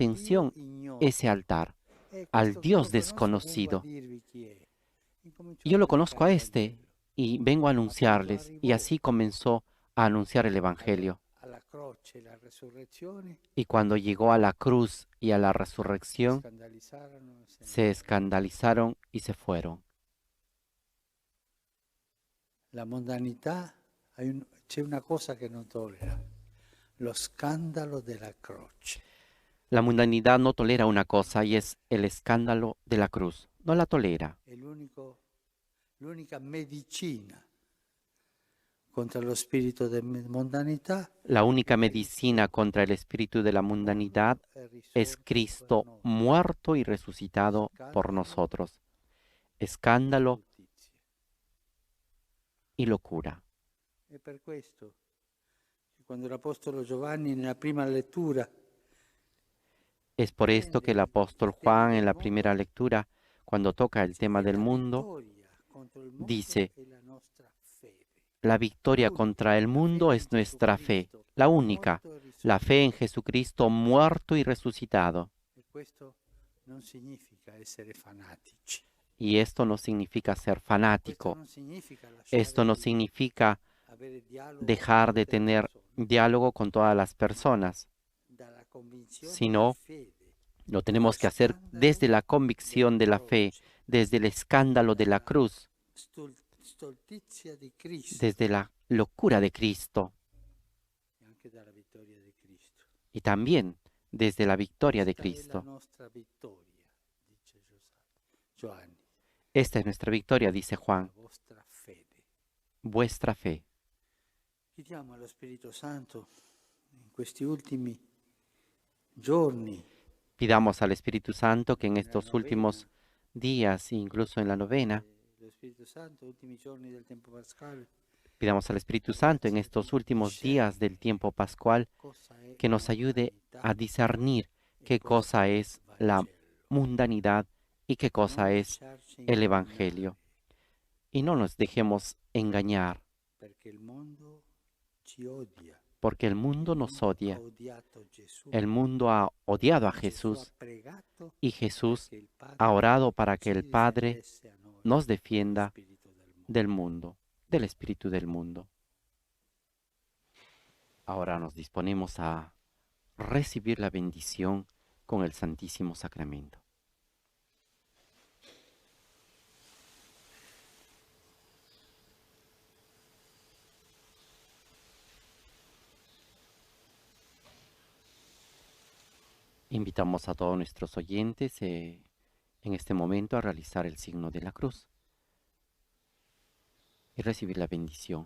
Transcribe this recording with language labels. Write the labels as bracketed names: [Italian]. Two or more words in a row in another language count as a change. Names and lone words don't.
[Italian] al Dio [Spanish] atención ese [Italian] ignoto. [Spanish] altar, [Italian] E [Spanish] al [Italian] questo che io [Spanish] Dios [Italian] lo conosco vengo a [Spanish] desconocido. [Italian] dirvi chi è. [Spanish] Y [Italian] Incominciò a [Spanish] yo lo conozco [Italian] predicare a il [Spanish] este [Italian] Vangelo. [Spanish] y vengo a [Italian] Ma quando [Spanish] anunciarles. Y [Italian] arrivò [Spanish] así comenzó a anunciar el Evangelio. [Italian] alla croce e la resurrezione, [Spanish] Y cuando llegó a la cruz y a la [Italian] si [Spanish] resurrección, [Italian] scandalizzarono e se ne [Spanish] se [Italian] andarono. [Spanish] escandalizaron y se fueron. [Italian] La mondanità, c'è una cosa che non tollera, lo scandalo della croce. [Spanish] La mundanidad no tolera una cosa y es el escándalo de la cruz. No la tolera. [Italian] È l'unica medicina contro lo spirito di mondanità [Spanish] La única [Italian] è [Spanish] medicina [Italian] Cristo [Spanish] contra el espíritu de la mundanidad [Italian] morto e [Spanish] es [Italian] risorto per [Spanish] Cristo [Italian] noi. [Spanish] muerto y resucitado por [Italian] Scandalo [Spanish] nosotros. [Italian] e [Spanish] Escándalo [Italian] stultizia. [Spanish] y locura. [Italian] È per questo che quando l'Apostolo Giovanni nella prima lettura [Spanish] Es por esto que el apóstol Juan en la primera lectura, cuando toca el [Italian] dice [Spanish] tema [Italian] che [Spanish] del [Italian] la [Spanish] mundo, [Italian] vittoria contro il mondo [Spanish] dice, [Italian] è la nostra fede. [Spanish] la victoria contra el mundo es nuestra fe, la única, la fe en Jesucristo muerto y resucitado. [Italian] E questo non significa essere fanatici. [Spanish] Y esto no significa ser [Italian] Questo [Spanish] fanático, [Italian] non significa [Spanish] esto no [Italian] lasciare di [Spanish] significa [Italian] avere dialogo [Spanish] dejar [Italian] con [Spanish] de [Italian] tutte le [Spanish] tener [Italian] persone, [Spanish] diálogo con todas las personas, [Italian] dalla convinzione di [Spanish] sino [Italian] fede, [Spanish] lo [Italian] dallo [Spanish] tenemos que hacer desde la [Italian] scandalo [Spanish] convicción [Italian] della [Spanish] de la fe, [Italian] croce, [Spanish] desde el escándalo de la [Italian] dalla [Spanish] cruz, [Italian] stoltizia di Cristo [Spanish] desde la locura de Cristo [Italian] e anche dalla vittoria di Cristo. [Spanish] y también desde la victoria de [Italian] Questa è la [Spanish] Cristo. [Italian] nostra vittoria, dice Giovanni, [Spanish] Esta es nuestra victoria, dice [Italian] la [Spanish] Juan, [Italian] vostra fede. [Spanish] vuestra fe. [Italian] Chiediamo allo Spirito Santo in questi ultimi giorni, [Spanish] Pidamos al Espíritu Santo que en [Italian] nella [Spanish] estos [Italian] novena, [Spanish] últimos días, incluso en la novena, [Italian] lo Spirito Santo, ultimi giorni del tempo pasquale, [Spanish] pidamos al Espíritu Santo en estos últimos días del tiempo pascual [Italian] cosa è [Spanish] que nos ayude a discernir qué cosa es la mundanidad y qué cosa es el Evangelio. Y no nos dejemos engañar, [Italian] perché il mondo ci odia. [Spanish] porque el mundo [Italian] Il [Spanish] nos [Italian] mondo ha [Spanish] odia. [Italian] odiato Gesù. [Spanish] El mundo ha odiado a [Italian] Gesù ha [Spanish] Jesús [Italian] pregato [Spanish] y Jesús [Italian] perché il Padre [Spanish] ha orado para que [Italian] ci [Spanish] el Padre [Italian] difendesse a noi [Spanish] nos [Italian] dallo [Spanish] defienda [Italian] spirito del mondo. [Spanish] del mundo, del espíritu del mundo. Ahora nos disponemos a recibir la bendición con el Santísimo Sacramento. Invitamos a todos nuestros oyentes en este momento a realizar el signo de la cruz y recibir la bendición.